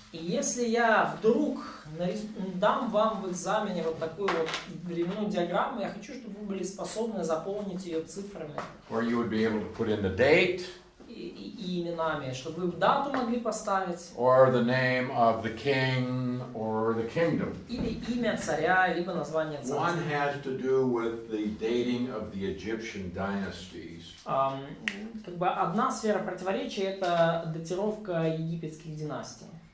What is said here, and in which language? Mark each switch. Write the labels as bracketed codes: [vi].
[ru] И если я вдруг дам вам в экзамене вот такую вот временную диаграмму, я хочу, чтобы вы были способны заполнить ее цифрами [en] Where you would be able to put in the date [ru] и именами, чтобы вы дату могли поставить, [en] or the name of the king or the kingdom. [ru] или имя царя, либо название [en] One [ru] царства. [en] has to do with the dating of the Egyptian dynasties. [ru] Как бы одна сфера противоречия — это датировка египетских династий.